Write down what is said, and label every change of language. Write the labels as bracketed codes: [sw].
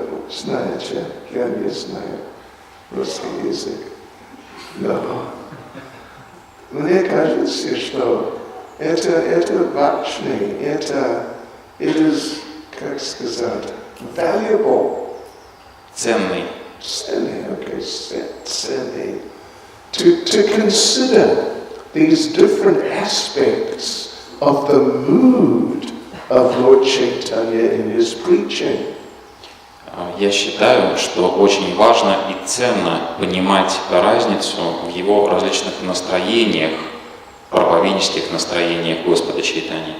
[ru] Знаете, я не знаю русский язык, но мне кажется, что это важно, это [en] it is, [ru] как сказать, valuable. Ценный. Ценный, okay, ценный. [en] To consider these different aspects of the mood of Lord Chaitanya in his preaching. [ru] Я считаю, что очень важно и ценно понимать разницу в его различных настроениях, проповеднических настроениях Господа Чайтаньи.